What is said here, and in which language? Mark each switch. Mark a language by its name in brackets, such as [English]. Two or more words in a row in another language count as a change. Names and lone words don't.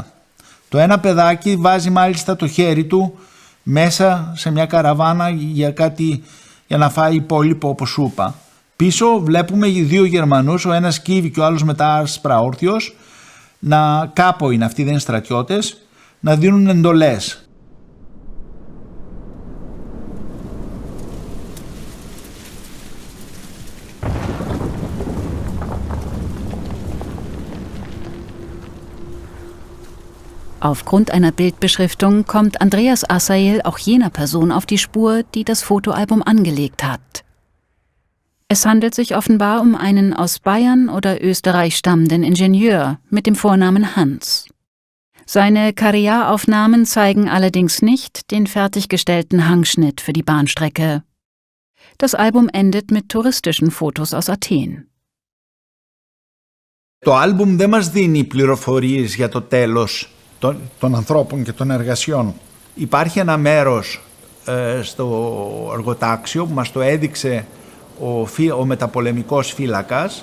[Greek] Το ένα παιδάκι βάζει μάλιστα το χέρι του μέσα σε μια καραβάνα για να φάει υπόλοιπο όπως σου είπα. Πίσω βλέπουμε 2 Γερμανούς, ο ένας κύβει και ο άλλος μετά άσπρα όρθιος, κάπου είναι αυτοί, δεν είναι στρατιώτες, να δίνουν εντολές. [German] Aufgrund einer Bildbeschriftung kommt Andreas Asael auch jener Person auf die Spur, die das Fotoalbum angelegt hat. Es handelt sich offenbar um einen aus Bayern oder Österreich stammenden Ingenieur mit dem Vornamen Hans. Seine Karrieraufnahmen zeigen allerdings nicht den fertiggestellten Hangschnitt für die Bahnstrecke. Das Album endet mit touristischen Fotos aus Athen. [Greek] Το άλμπουμ δεν μας δίνει πληροφορίες για το τέλος των ανθρώπων και των εργασιών. Υπάρχει ένα μέρος στο εργοτάξιο που μας το έδειξε ο μεταπολεμικός φύλακας.